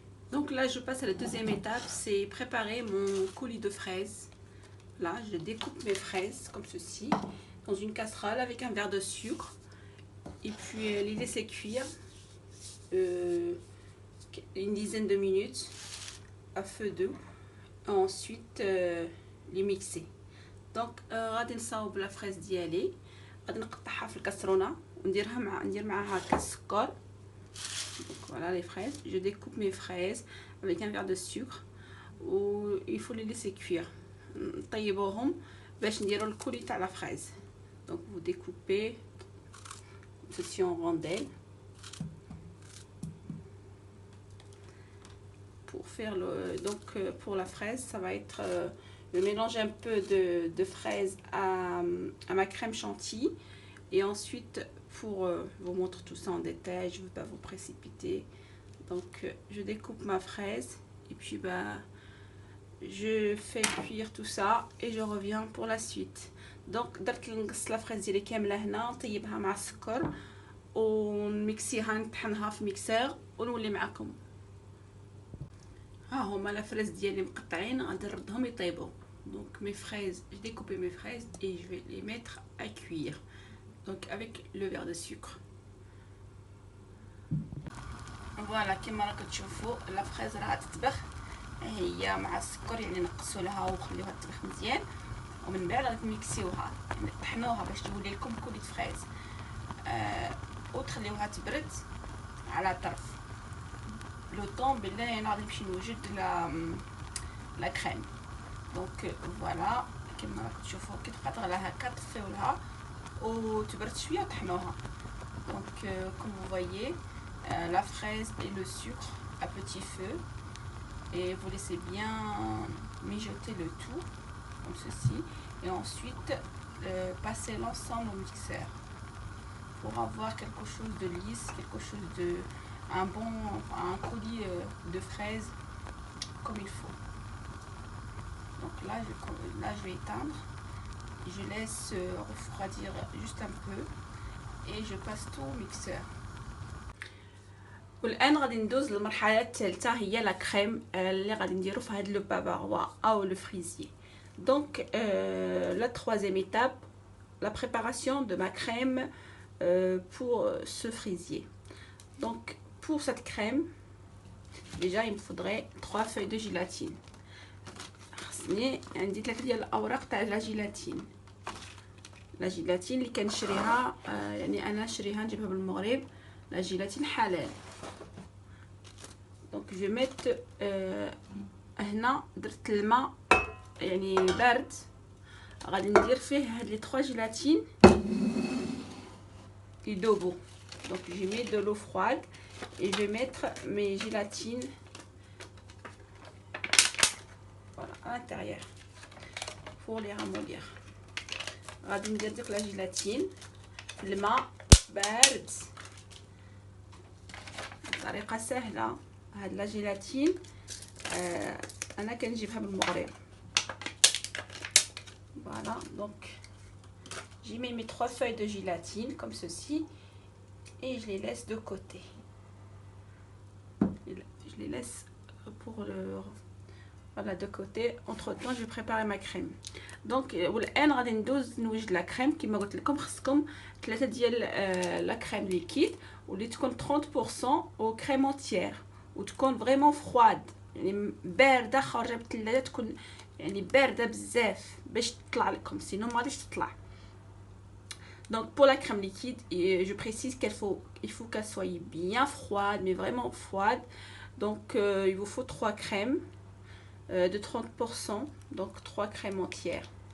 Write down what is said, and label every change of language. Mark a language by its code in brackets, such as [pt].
[fr] Donc là je passe à la deuxième étape, c'est préparer mon coulis de fraises. Là je découpe mes fraises comme ceci dans une casserole avec un verre de sucre et puis les laisser cuire une dizaine de minutes à feu doux. Ensuite les mixer. [ar] Donc غادي نصاوب لا فريز ديالي، غادي نقطعها في الكاسرونه ندير معاها كاس سكر. [fr] Voilà les fraises, je découpe mes fraises avec un verre de sucre ou il faut les laisser cuire. [ar] طيبوهم باش نديروا الكولي تاع لا fraise. [fr] Donc vous découpez ceci en rondelles. Pour faire pour la fraise, ça va être je mélange un peu de fraises à ma crème chantilly. Et ensuite, pour vous montrer tout ça en détail, je ne veux pas vous précipiter. Donc, je découpe ma fraise et puis je fais cuire tout ça et je reviens pour la suite. [ar] Donc, درت نقص la fraise ديالي كامله هنا نطيبها مع السكر ونميكسيها نطحنها في ميكسور ونولي معكم. ها هما لا فريز ديالي مقطعين غادي نردهم يطيبوا. [fr] Donc mes fraises, j'ai découpé mes fraises et je vais les mettre à cuire. Donc avec le verre de sucre. [ar] Voilà كما راكم تشوفوا لا فريز راها تطبخ هي مع السكر، يعني نقصوا لها وخليوها تطبخ مزيان ومن بعد غادي نميكسيوها، يعني طحنوها باش تولي لكم كوليت فريز وتخليوها تبرد على طرف لو طون. بالله انا غادي نمشي نوجد لا كريم. دونك فوالا كما راكم تشوفوا كي تبقى تغلى هكا طفيولها وتبرد شويه وطحنوها. [fr] دونك comme vous voyez la fraise et le sucre à petit feu et vous laissez bien mijoter le tout comme ceci et ensuite passer l'ensemble au mixeur pour avoir quelque chose de lisse, quelque chose de un coulis de fraises comme il faut. Donc là je vais éteindre, je laisse refroidir juste un peu et je passe tout au mixeur. [ar] والان غادي ندوز للمرحله الثالثه هي لا كريم اللي غادي نديرو في هاد لو بافاروا او لو فريزيي. [fr] Donc la troisième étape, la préparation de ma crème pour ce frisier. Donc pour cette crème, déjà il me faudrait 3 feuilles de gélatine. [ar] خصني عندي 3 ديال الاوراق تاع لا جيلاتين. لا جيلاتين اللي كنشريها يعني انا نشريها نجيبها من المغرب، لا جيلاتين حلال. دونك جو ميت هنا درت الماء يعني بارد، غادي ندير فيه هاد لي 3 جيلاتين يذوبوا. [fr] Donc je mets de l'eau froide et je vais mettre mes gélatines voilà à l'intérieur pour les ramollir. [ar] غادي ندير ديك لا جيلاتين في الماء بارد بطريقه سهله. هاد لا جيلاتين انا كنجيبها من المغرب. [fr] Voilà, donc j'y mets mes 3 feuilles de gélatine comme ceci et je les laisse de côté. Je les laisse pour voilà de côté. Entre temps je vais préparer ma crème. [ar] Donc والان غادي ندوز نوجد لا كريم كما قلت لكم. خصكم 3 ديال لا كريم ليكيد واللي تكون 30% او كريم اونتيير وتكون فريمون فرواد، يعني بارده خارجه من الثلاجه، تكون يعني بارده بزاف باش تطلع لكم، سينو ما غاديش تطلع. [fr] Donc pour la crème liquide, je précise il faut qu'elle soit bien froide, mais vraiment froide. Donc il vous faut 3 crèmes de 30%, donc 3 crèmes entières.